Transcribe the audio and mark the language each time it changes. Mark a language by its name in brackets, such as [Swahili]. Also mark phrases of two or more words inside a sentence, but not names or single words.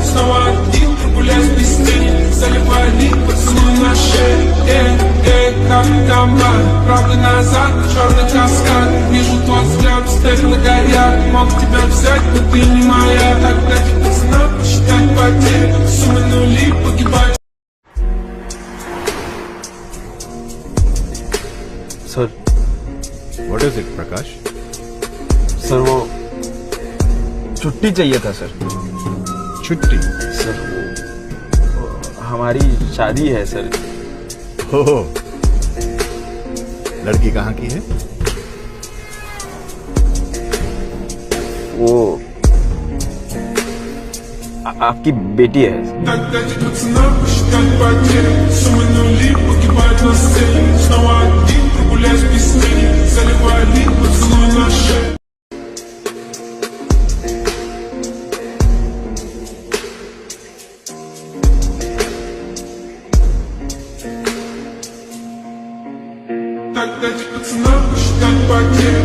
[Russian] Снова один прогуляюсь без тени. Заливаю лик, поцелуй на шее. Как там? Правда назад, черный каскад. Вижу твой взгляд, стекла горят. Мог тебя взять, но ты не моя. Так дайте пацанам посчитать потери. Суммы нули погибают. [Hindi] सर [English] What is it, Prakash? [Hindi] सर वो छुट्टी चाहिए था सर। छुट्टी? सर वो हमारी शादी है सर। हो लड़की कहाँ की है? वो आपकी बेटी है। [Russian] Так дайте пацанам посчитать потери. Суммы нули погибают на сцене. Снова один прогуляюсь без тени. Заливаю лик, поцелуй на шее. Так дайте пацанам посчитать потери.